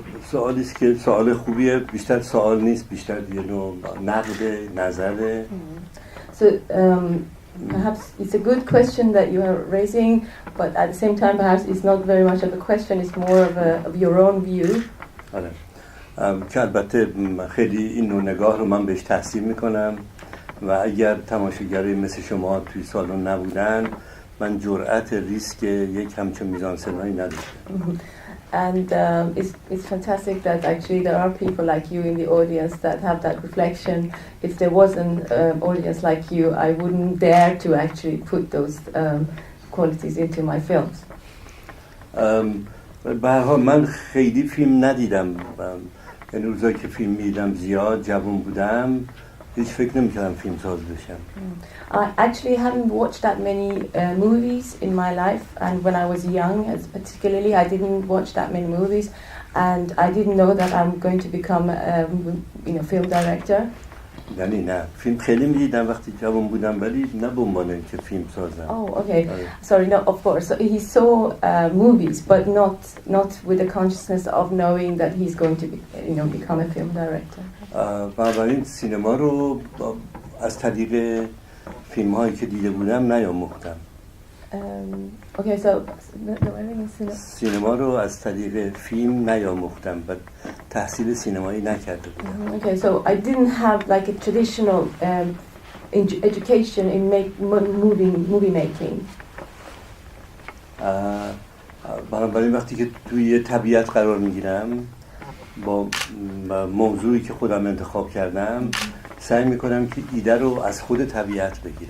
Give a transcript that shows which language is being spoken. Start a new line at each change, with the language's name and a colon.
Persian: سوالی است که سوال خوبیه، بیشتر سوال نیست، بیشتر یه نوع نقد نظره.
English: So perhaps it's a good question that you are raising, but at the same time perhaps it's not very much of a question, it's more of your own view.
Persian: که البته خیلی این نوع نگاه رو من بهش تحسین میکنم و اگر تماشاگرای مثل شما توی سالن نبودن من جرأت ریسک یک همچون میزانسنایی نداشتم.
English: And it's fantastic that actually there are people like you in the audience that have that reflection. If there wasn't an audience like you, I wouldn't dare to actually put those qualities into my films.
Persian: به هر حال من خیلی فیلم ندیدم، یعنی روزایی که فیلم میدیدم زیاد جوان بودم هیچ فکر نمی‌کردم فیلم ساز بشم.
English: I actually haven't watched that many movies in my life, and when I was young, particularly, I didn't watch that many movies, and I didn't know that I'm going to become a film director.
Persian: یعنی نه فیلم خیلی میدیدم وقتی جوان بودم ولی نه به عنوان اینکه فیلم سازم.
English: Oh, okay. Sorry, no, of course. So he saw movies, but not with the consciousness of knowing that he's going to become a film director.
Persian: بنابراین سینما رو از طریق فیلم هایی که دیده بودم نیاموختم.
English: Okay, so
Persian: سینما رو از طریق فیلم نیاموختم و تحصیل سینمایی نکرده بودم.
English: Okay, so I didn't have like a traditional education in movie making.
Persian: بنابراین وقتی که توی طبیعت قرار میگیرم با موضوعی که خودم انتخاب کردم سعی میکنم که ایده رو از خود طبیعت بگیرم.